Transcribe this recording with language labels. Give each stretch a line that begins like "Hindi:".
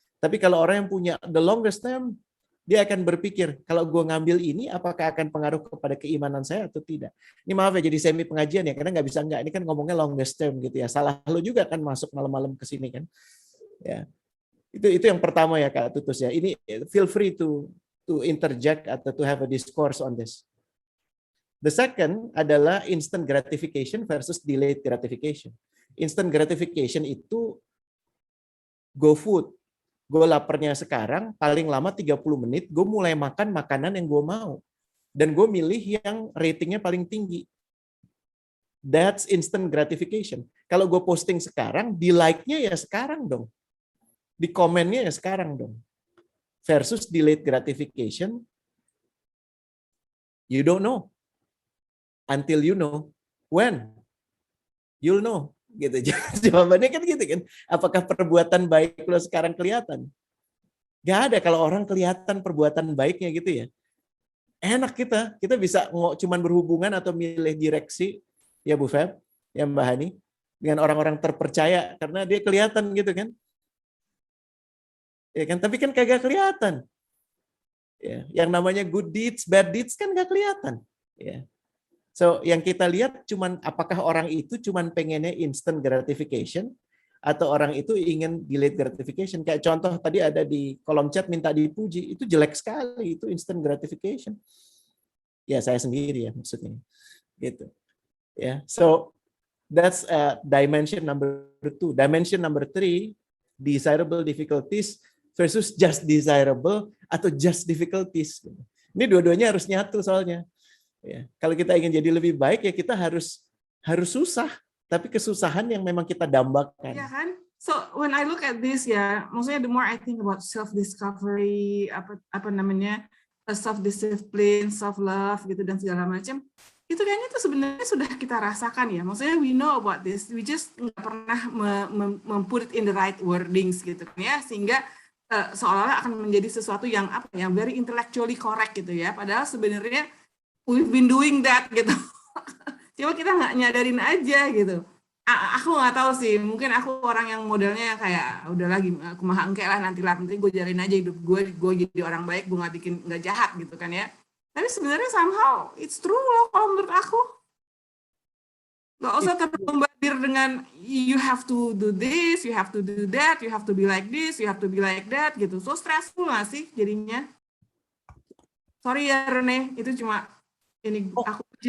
Indonesian: Tapi kalau orang yang punya
English: the longest term,
Indonesian: dia akan berpikir, kalau gue ngambil ini, apakah akan pengaruh kepada keimanan saya atau tidak. Ini maaf ya, jadi semi pengajian ya, karena nggak bisa nggak. Ini kan ngomongnya
English: longest term
Indonesian: gitu ya. Salah lo juga kan masuk malam-malam ke sini kan. Ya, itu yang pertama ya Kak Tutus ya. Ini
English: feel free to interject
Indonesian: atau
English: to have a discourse on this. The second
Indonesian: adalah
English: instant gratification versus delayed gratification. Instant gratification
Indonesian: itu
English: go food.
Indonesian: Gue laparnya sekarang, paling lama 30 menit, gue mulai makan makanan yang gue mau. Dan gue milih yang ratingnya paling tinggi.
English: That's instant gratification.
Indonesian: Kalau gue posting sekarang, di like-nya ya sekarang dong. Di komennya ya sekarang dong.
English: Versus delayed gratification, you don't know. Until you know. When? You'll know.
Indonesian: Gitu. Jawabannya kan gitu kan. Apakah perbuatan baik lo sekarang kelihatan? Gak ada kalau orang kelihatan perbuatan baiknya gitu ya. Enak kita bisa cuman berhubungan atau milih direksi ya Bu Feb, ya Mbak Hani, dengan orang-orang terpercaya karena dia kelihatan gitu kan. Ya kan, tapi kan kagak kelihatan. Ya, yang namanya
English: good deeds, bad deeds
Indonesian: kan gak kelihatan. Ya. So, yang kita lihat cuman apakah orang itu cuman pengennya instant gratification atau orang itu ingin delayed gratification. Kayak contoh tadi ada di kolom chat minta dipuji, itu jelek sekali, itu instant gratification. Ya, saya sendiri ya maksudnya. Gitu. Ya.
English: So, that's dimension number 2. Dimension number 3, desirable difficulties versus just desirable
Indonesian: atau
English: just difficulties.
Indonesian: Ini dua-duanya harus nyatu soalnya. Ya, kalau kita ingin jadi lebih baik ya kita harus susah, tapi kesusahan yang memang kita dambakan. Ya kan?
English: So when I look at this
Indonesian: ya, maksudnya
English: the more I think about self discovery,
Indonesian: apa namanya, self discipline, self love gitu dan segala macam, itu kayaknya itu sebenarnya sudah kita rasakan ya. Maksudnya
English: we know about this, we just
Indonesian: nggak pernah
English: put it in the right wordings
Indonesian: gitu ya, sehingga seolah-olah akan menjadi sesuatu yang apa ya,
English: very intellectually correct
Indonesian: gitu ya. Padahal sebenarnya
English: we've been doing that
Indonesian: gitu. Cuma kita nggak nyadarin aja gitu. Aku nggak tahu sih, mungkin aku orang yang modelnya kayak udah lagi
Sundanese: kumaha engke
Indonesian: lah nanti gue jalin aja hidup gue jadi orang baik, gue nggak jahat gitu kan ya. Tapi sebenarnya
English: somehow it's true
Indonesian: loh kalau menurut aku. Nggak usah terbombardir dengan
English: you have to do this, you have to do that, you have to be like this, you have to be like that
Indonesian: gitu.
English: So stressful
Indonesian: nggak sih jadinya?
English: Sorry
Indonesian: ya Rene, itu cuma ini aku